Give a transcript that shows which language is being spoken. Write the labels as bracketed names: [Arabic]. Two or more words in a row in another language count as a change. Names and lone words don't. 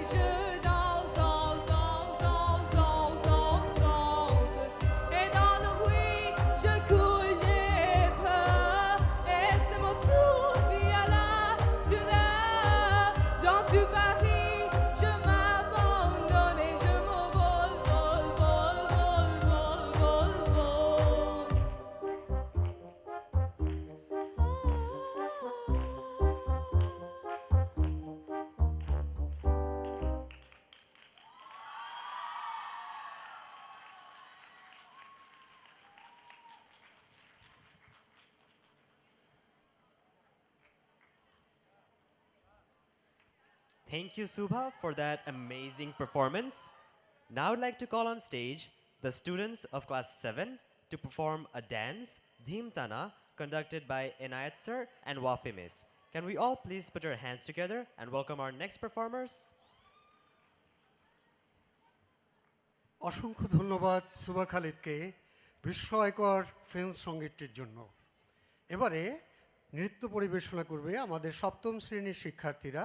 [French] Je danse, danse, danse, danse, danse, danse, danse. Et dans le bruit, je cours et j'ai peur. Et c'est mon tour, vie à la douleur. Dans tout Paris, je m'abandonne et je m'envole, vole, vole, vole, vole, vole, vole. [English] Thank you, Subha, for that amazing performance. Now I'd like to call on stage the students of class 7 to perform a dance, Dhim Tana, conducted by Inayat sir and Wafi miss. Can we all please put our hands together and welcome our next performers? [Bangla] অসংখ্য ধন্যবাদ সুবা খালিদকে বিস্ময়কর ফ্রেঞ্চ সঙ্গীতটির জন্য। এবারে নৃত্য পরিবেশনা করবে আমাদের সপ্তম শ্রেণীর শিক্ষার্থীরা।